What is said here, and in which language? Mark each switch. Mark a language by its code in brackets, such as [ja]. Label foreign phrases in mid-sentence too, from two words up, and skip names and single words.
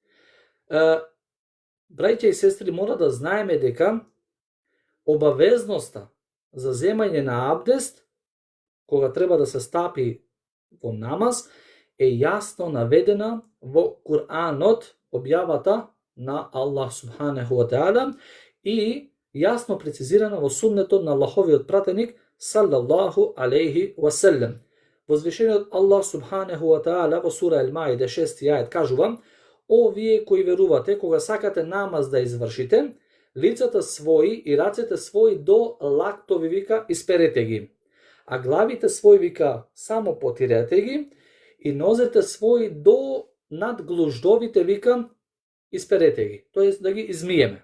[mk] Браќа и сестри, мора да знаеме дека обавезноста за земање на абдест кога треба да се стапи во намаз е јасно наведена во Куранот, објавата на Аллах [ar] سبحانه وتعالى, [mk] и јасно прецизирана во суннетот на Аллаховиот пратеник [ar] صلى الله عليه وسلم. [mk] Возвишениот Аллах [ar] سبحانه وتعالى [mk] во сура Ал-Маиде 6 ајет кажува: О вие кои верувате, кога сакате намаз да извршите, лицата своји и рацете своји до лактови вика исперете ги, а главите своји вика само потирете ги и нозете своји до над глуждовите вика исперете ги, тоест да ги измиеме.